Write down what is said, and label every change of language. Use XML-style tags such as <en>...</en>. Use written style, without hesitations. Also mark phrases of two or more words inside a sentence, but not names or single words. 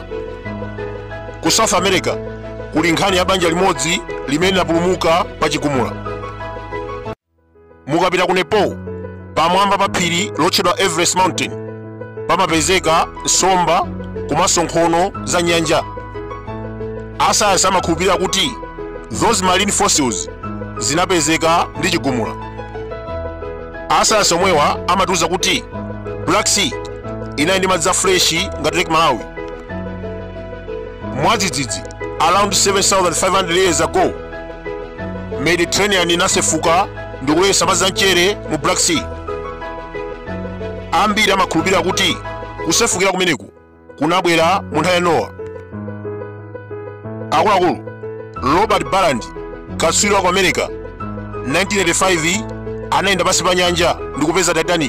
<ny>Ku South America kuli nkhani ya banja limodzi limene linapulumuka pa chigumula. Mukapita ku Nepal, pamwamba pa phiri lotchedwa Everest Mountain pamapezeka nsomba komanso nkhono za nyanja. Asayansi amakhulupirira kuti</ny> <en>those marine fossils</en> <ny>zinapezeka ndi chigumula. Asayansi omwewa amatiuza kuti Black Sea inali ndi madzi freshi ngati Lake Malawi. Mwadzidzidzi</ny> <en>around 7,500 years ago</en> <ny>Mediterranean inasefuka ndi kulowetsa madzi amchere mu Black Sea. Ambiri amakhulupirira kuti kusefukira kumeneku kunabwera mu nthawi ya Nowa. Akuluakulu Robert Barland, katswiri wa ku America, 1985 anayenda pansi pa nyanja ndi kupeza Titanic.</ny>